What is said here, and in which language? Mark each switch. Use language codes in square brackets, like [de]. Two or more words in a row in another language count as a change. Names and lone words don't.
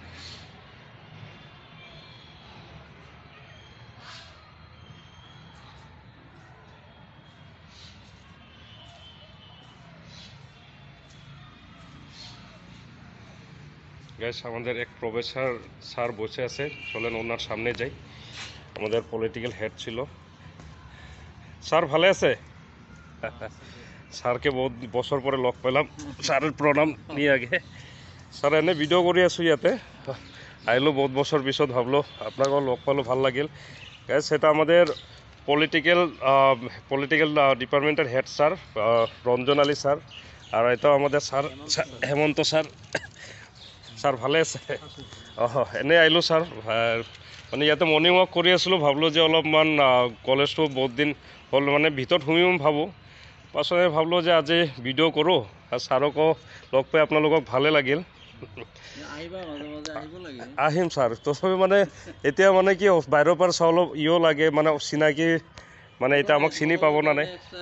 [bn] গাইস, আমাদের এক প্রফেসর স্যার বসে আছে, চলেন ওনার সামনে যাই। আমাদের [en] political head [bn] ছিল। স্যার ভালো আছে? স্যারকে বহুত বছর পরে লগ পেলাম। স্যারের প্রণাম নিয়ে আগে। [as] স্যার এনে ভিডিও কৰি আছোঁ ইয়াতে, আহিলোঁ বহুত বছর পিছত, ভাবলো আপনাকেও লগ পালোঁ, ভাল লাগিল। [bn] গাইস, সেটা আমাদের [en] political department [bn] হেড স্যার রঞ্জন আলী স্যার। আর এটাও আমাদের স্যার হেমন্ত স্যার। [as] ছাৰ ভালে আছে? এনেই আহিলোঁ ছাৰ, মানে ইয়াতে [en] morning walk [as] কৰি আছিলোঁ, ভাবিলোঁ যে অলপমান কলেজটো বহুত দিন হ'ল মানে ভিতৰত সোমিম ভাবোঁ, পাছতে ভাবিলোঁ যে আজি ভিডিঅ' কৰোঁ আৰু ছাৰকো লগ পাই আপোনালোকক ভালে লাগিল। আহিম ছাৰ, তথাপি মানে এতিয়া মানে কি বাহিৰৰ পৰা চাওঁ অলপ লাগে মানে চিনাকি, মানে এতিয়া আমাক চিনি পাব না নাই।